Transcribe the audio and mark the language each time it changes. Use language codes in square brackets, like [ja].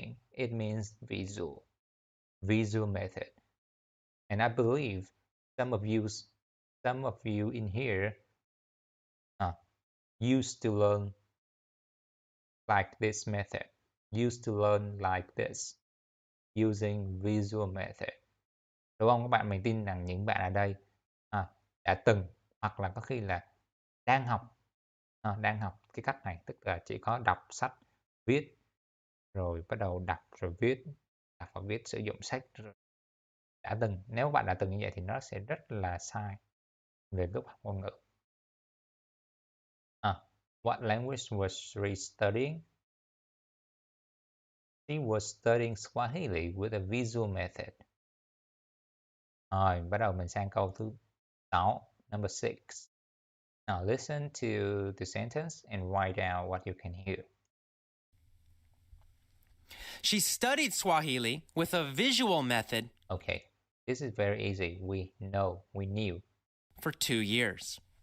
[en] It means visual method. And I believe some of you in here used to learn like this method, used to learn like this, using visual method. [vi] Đúng không các bạn? Mình tin rằng những bạn ở đây đã từng hoặc là có khi là đang học cái cách này, tức là chỉ có đọc sách, viết, rồi bắt đầu đọc rồi viết, đọc và viết, sử dụng sách. Đã từng, nếu bạn đã từng như vậy thì nó sẽ rất là sai về lúc học ngôn ngữ. [en] What language was she studying? She was studying Swahili with a visual method. [vi] Rồi, bắt đầu mình sang câu thứ 6, [en] number 6. Now listen to the sentence and write down what you can hear. She studied Swahili with a visual method. Okay, this is very easy. We knew. For 2 years.